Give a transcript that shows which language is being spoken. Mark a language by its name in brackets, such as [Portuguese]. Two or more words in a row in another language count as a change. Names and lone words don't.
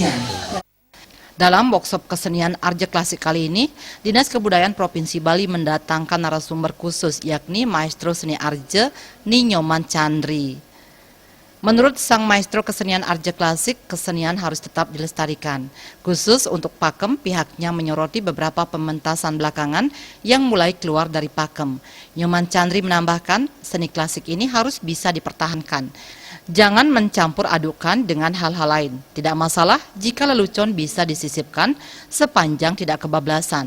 [Indonesian] Dalam workshop kesenian Arja Klasik kali ini, Dinas Kebudayaan Provinsi Bali mendatangkan narasumber khusus, yakni Maestro Seni Arja Ninyoman Chandri. Menurut sang maestro kesenian Arja Klasik, kesenian harus tetap dilestarikan. Khusus untuk pakem, pihaknya menyoroti beberapa pementasan belakangan yang mulai keluar dari pakem. Nyoman Chandri menambahkan, seni klasik ini harus bisa dipertahankan. Jangan mencampur adukan dengan hal-hal lain. Tidak masalah jika lelucon bisa disisipkan sepanjang tidak kebablasan.